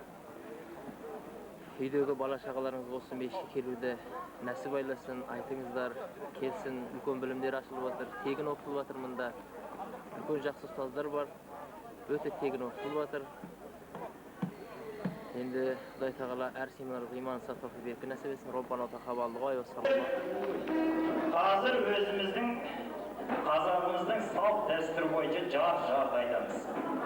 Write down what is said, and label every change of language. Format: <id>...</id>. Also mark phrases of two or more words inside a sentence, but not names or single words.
<kk>Үйдегі бала-шағаларыңыз осы мешітке келуді нәсіп айласын, айтыңыздар, келсін, үлкен білімдер ашылып жатыр, тегін оқытылып жатыр мұнда. Үлкен жақсы ұстаздар бар, өте тегін оқытылып жатыр. Енді Құдай тағала әр семинарға иман сатып беріп нәсіп етсін.</kk> <ar>ربنا تقبل الله وصلى الله.</ar> <kk>Қазір өзіміздің қазағымыздың салт дәстүр бойынша жар айтамыз.</kk>